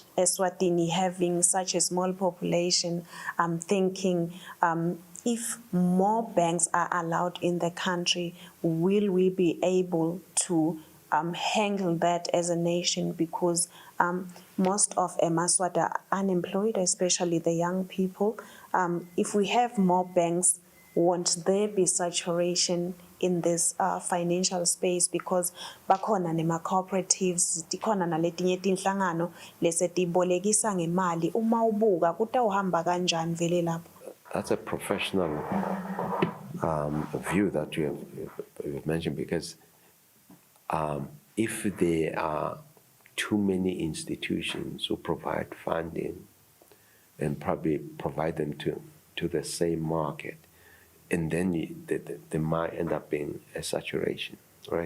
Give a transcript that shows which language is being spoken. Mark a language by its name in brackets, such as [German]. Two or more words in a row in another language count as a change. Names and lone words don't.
[English] Eswatini having such a small population, I'm thinking if more banks are allowed in the country, will we be able to handle that as a nation? Because most of Emaswat are unemployed, especially the young people. If we have more banks, won't there be saturation in this financial space? [Swati] Because bakhona nema cooperatives, tikhona naletinye tinhlangano lesetibolekisa ngemali, uma ubuka kutawuhamba kanjani vele lapho? [English] That's a professional view that you've mentioned, because if there are too many institutions who provide funding and probably provide them to the same market, and then there might end up being a saturation, right?